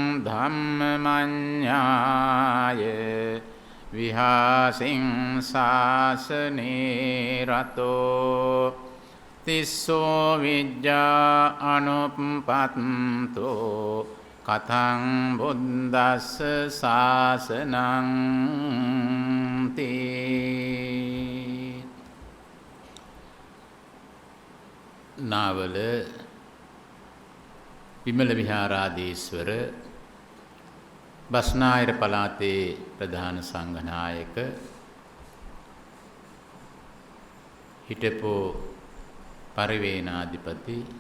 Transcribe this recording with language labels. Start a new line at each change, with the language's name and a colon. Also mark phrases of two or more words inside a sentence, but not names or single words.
Pali: ධම්මමඤ්ඤාය විහාසින් ශාසනේ රතෝ තිස්සෝ විජ්ජා අනුප්පත්තෝ කතං බුද්දස්ස ශාසනං තී.
Sinhala: නාවල විමල විහාරාධීශ්වර බස්නාහිර පළාතේ ප්‍රධාන සංඝනායක හිටපු පරිවේනාධිපති